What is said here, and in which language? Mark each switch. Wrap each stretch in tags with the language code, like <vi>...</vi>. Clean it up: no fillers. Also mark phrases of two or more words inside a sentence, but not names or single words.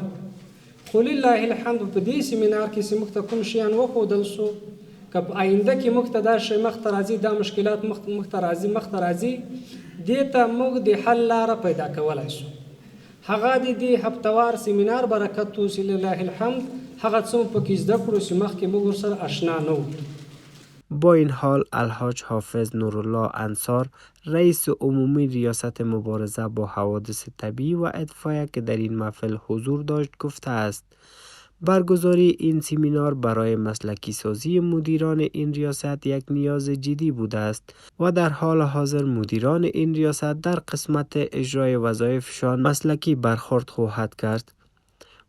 <ps>خو</ps> <ar>لله الحمد</ar> <ps>په دې سمینار کې چې موږ ته کوم شیان وښودل سو که په آینده کې موږ ته دا شی مخته راځي دا مشکلات مخته راځي دې ته موږ د حل لاره پیدا کولی شو. هغه د دې هفتوار سمینار برکت و چې</ps> <ar>لله الحمد</ar> <ps>هغه څه مو پکې زده کړو چې مخکې موږ ورسره اشنا نه وو.</ps> <fa>با این حال الحاج حافظ نورالله انصار رئیس عمومی ریاست مبارزه با حوادث طبیعی و اطفایه که در این محفل حضور داشت گفته است برگزاری این سمینار برای مسلکی سازی مدیران این ریاست یک نیاز جدی بوده است و در حال حاضر مدیران این ریاست در قسمت اجرای وظایفشان مسلکی برخورد خواهد کرد.</fa>